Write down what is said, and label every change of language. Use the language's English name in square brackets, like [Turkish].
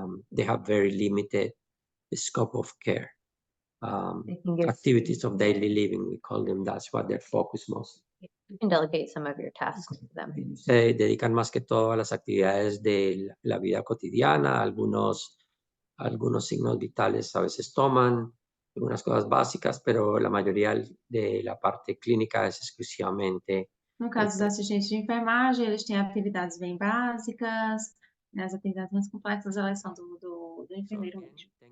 [English] They have very limited scope of care. They can get- Activities of daily living, we call them, that's what they're focused most. You can delegate some of your tasks to them. [Spanish] Se dedican más que todo a las actividades de la vida cotidiana, algunos signos vitales a veces toman, algunas cosas básicas, pero la mayoría de la parte clínica es exclusivamente. [Portuguese] No caso dos assistentes de enfermagem, eles têm atividades bem básicas, né? As atividades mais complexas, elas são do enfermeiro mesmo.